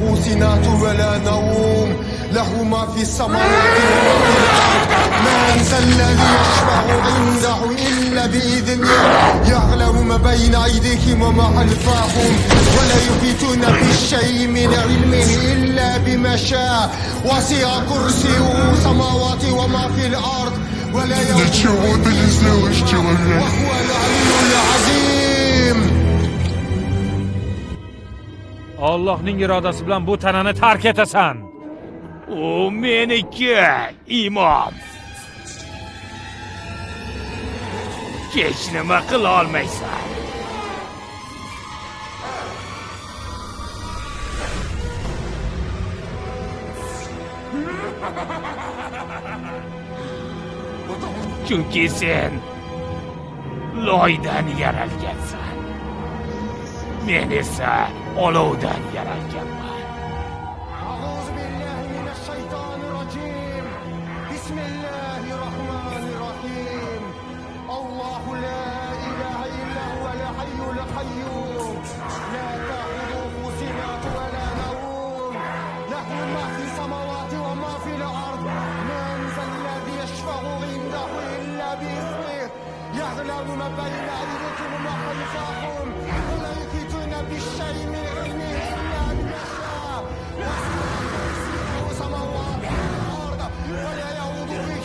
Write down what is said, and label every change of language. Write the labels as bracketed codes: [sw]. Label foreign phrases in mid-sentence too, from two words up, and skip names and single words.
[ar] سنة ولا نوم له ما في السماوات وما في الأرض من ذا الذي يشفع عنده إلا بإذنه يعلم ما بين أيديهم وما خلفهم ولا يحيطون بشيء من علمه إلا بما شاء وسع كرسيه السماوات وما في الأرض ولا يؤوده وهو العلي العظيم. [uz] Allohning irodasi bilan bu tanani tark etasan. U meniki, imom. Hech nima qila olmaysan. Chunki sen loydan yaralgansan. Men esa olovdan yaralganman. [ar] بسم الله الرحمن الرحيم الله لا إله إلا هو الحي القيوم لا تأخذه سنة ولا نوم له ما في السماوات وما في الأرض من ذا الذي يشفع عنده إلا بإذنه يعلم ما بين أيديكم وما خلفكم ولا يحيطون بالشيء من علمه إلا بما شاء وسع السماوات والأرض ولا يؤوده